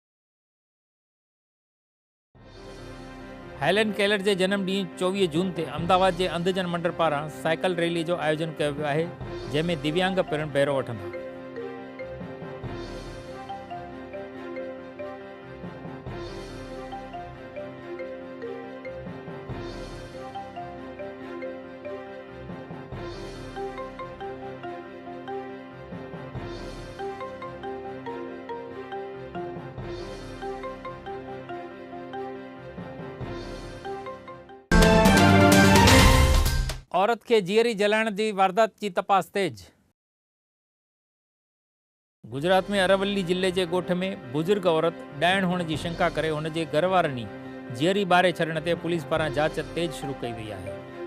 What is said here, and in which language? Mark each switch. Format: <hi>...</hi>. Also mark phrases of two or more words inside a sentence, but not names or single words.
<sd>हेलन केलर के जन्मदिन 24 जून ते अहमदाबाद के अंधजन मंडल पारा साइकिल रैली जो आयोजन किया वियो आहे, जैमें दिव्यांग पिण बहिरो वठंदा। औरत के जीअरी जलाइण की वारदात की तपास तेज। गुजरात में अरवली जिले के गोठ में बुजुर्ग औरत डायण होने की शंका करे हुनजे घरवारनी जीअरी बारे छॾण ते पुलिस पारां जांच तेज शुरू कई वई आहे।</sd>